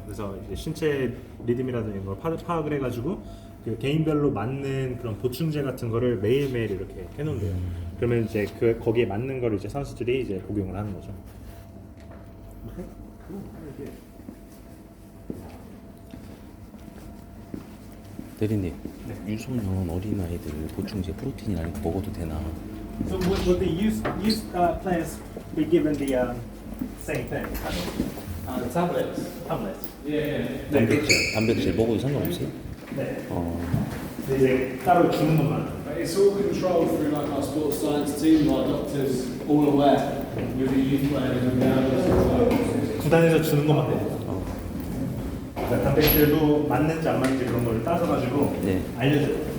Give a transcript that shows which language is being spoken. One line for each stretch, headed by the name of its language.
Korean: 그래서 이제 신체 리듬이라든지 이런 걸 파악을 해가지고 그 개인별로 맞는 그런 보충제 같은 거를 매일매일 이렇게 해놓는데요. 그러면 이제 그 거기에 맞는 거를 이제 선수들이 이제 복용을 하는 거죠. 대리님, 유소년 어린 아이들 보충제 프로틴이나 이런 거 먹어도 되나?
English: So would the youth players be given the same thing? Tablets. Tablets. Yeah.
Korean: 단백질 먹어도 상관없어요? 네. 근데 이제 따로 주는 것만.
English: It's all controlled through like our sports science team, our doctors, all aware with the youth players and the adults.
Korean: 구단에서 주는 것만 해. 그러니까 단백질도 맞는지 안 맞는지 그런 걸 따져가지고 알려줘요.